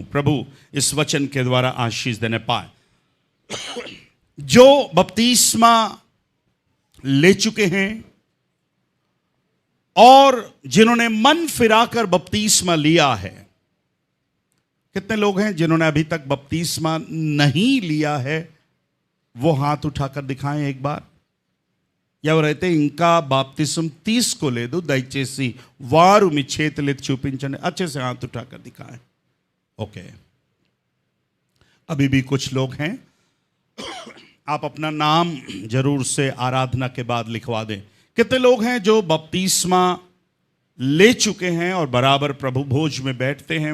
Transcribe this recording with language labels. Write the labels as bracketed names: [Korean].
[Hindi] प्रभु इस वचन के द्वारा आशीष देने पाए। जो बपतिस्मा ले चुके हैं और जिन्होंने मन फिराकर बपतिस्मा लिया है, कितने लोग हैं जिन्होंने अभी तक बपतिस्मा नहीं लिया है? वो हाथ उठाकर दिखाएं एक बार। [Telugu] ఎవరైతే ఇంకా బాప్తిస్మ తీసుకోలేదు దయచేసి వారు మీ చేతులెత్తి చూపించండి। [Hindi] अच्छे से हाथ उठाकर दिखाएं। ओके, अभी भी कुछ लोग हैं, आप अपना नाम जरूर से आराधना के बाद लिखवा दें। कितने लोग हैं जो बपतिस्मा ले चुके हैं और बराबर प्रभु भोज में बैठते हैं?